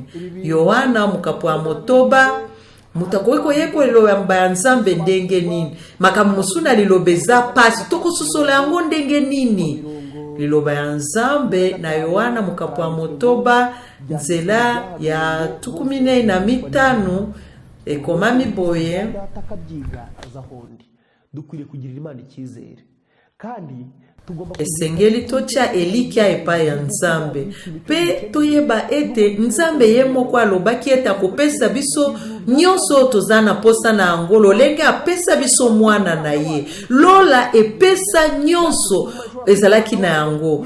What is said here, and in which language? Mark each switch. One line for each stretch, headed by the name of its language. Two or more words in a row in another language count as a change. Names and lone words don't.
Lingala: Yohana mukapo ya motoba mutakoki koyekolela yamba ya Nzambe ndenge nini, makambo musuna lilobeza pasi tokososola yango ndenge nini. Liloba ya Nzambe na Yohana mukapo ya motoba nzela ya 15 ekomami boye.
Kinyarwanda: Dukwiriye kugirira Imana icyizere kandi
Lingala: esengeli tocha elikia epa ya Nzambe pe toyeba ete Nzambe ye moko alobaki ete akopesa biso nyonso tozana posa na angolo lenge apesa biso mwana na ye. Lola epesa nyonso ezalaki na yango.